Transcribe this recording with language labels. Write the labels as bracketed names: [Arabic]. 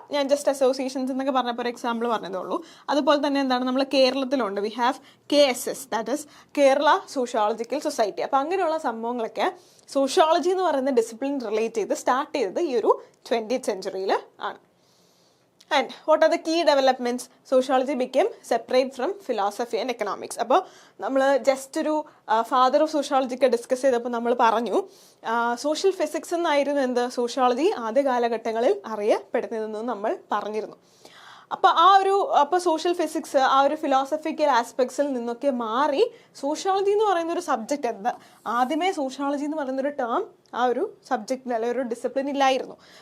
[Malayalam] ഞാൻ just associations എന്നൊക്കെ പറഞ്ഞപ്പോൾ ഒരു എക്സാമ്പിൾ പറഞ്ഞതേ ഉള്ളൂ. അതുപോലെ തന്നെ എന്താണ് നമ്മൾ കേരളത്തിലുണ്ട്, [English] we have KSS, that is [Malayalam] Kerala sociological society. അപ്പോൾ അങ്ങനെയുള്ള സംഭവങ്ങളൊക്കെ സോഷ്യോളജി എന്ന് പറയുന്ന ഡിസിപ്ലിൻ റിലേറ്റ് ചെയ്ത് സ്റ്റാർട്ട് ചെയ്തത് ഈ ഒരു 20th സെഞ്ചുറിയിൽ ആണ്. [English] And what are the key developments? Sociology became separate from philosophy and economics. [Malayalam] അപ്പോൾ നമ്മൾ ജസ്റ്റ് ഒരു ഫാദർ ഓഫ് സോഷ്യോളജിക്ക് ഡിസ്കസ് ചെയ്തപ്പോൾ നമ്മൾ പറഞ്ഞു സോഷ്യൽ ഫിസിക്സ് എന്നായിരുന്നു എന്ത് സോഷ്യോളജി ആദ്യ കാലഘട്ടങ്ങളിൽ അറിയപ്പെടുന്നതെന്ന് നമ്മൾ പറഞ്ഞിരുന്നു. അപ്പോൾ സോഷ്യൽ ഫിസിക്സ് ആ ഒരു ഫിലോസഫിക്കൽ ആസ്പെക്ട്സിൽ നിന്നൊക്കെ മാറി സോഷ്യോളജി എന്ന് പറയുന്ന ഒരു സബ്ജക്റ്റ് എന്താ, ആദ്യമേ സോഷ്യോളജി എന്ന് പറയുന്ന ഒരു ടേം ആ ഒരു സബ്ജക്റ്റിന് അല്ലെങ്കിൽ ഒരു ഡിസിപ്ലിൻ ഇല്ലായിരുന്നു.